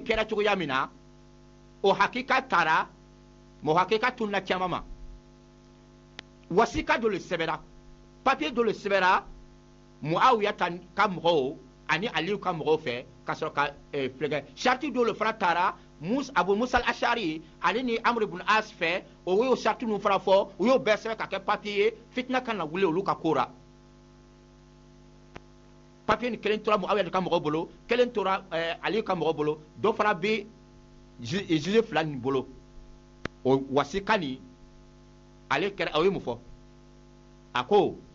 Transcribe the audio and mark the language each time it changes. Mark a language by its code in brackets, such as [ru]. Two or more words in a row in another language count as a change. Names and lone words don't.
[bm] kɛra cogoya min na o hakika taara mɛ o hakika tununa caman ma wasika dɔ le sɛbɛnna papiye dɔ le sɛbɛnna Muawiya ka mɔgɔw ani Aliyu ka mɔgɔw fɛ ka sɔrɔ ka filɛkɛ sariti dɔ le fana taara Abu Musa al-Ash'ari ale ni Amr ibn As fɛ o y'o sariti ninnu fana fɔ u y'o bɛɛ sɛbɛn ka kɛ papiye ye fitina kan na wuli olu ka ko ra papiye ni kelen tora Muawiya ka mɔgɔw bolo kelen tora Aliyu ka mɔgɔw bolo dɔ fana bɛ juge fila nin bolo o wasika nin ale kɛra o ye mun fɔ a ko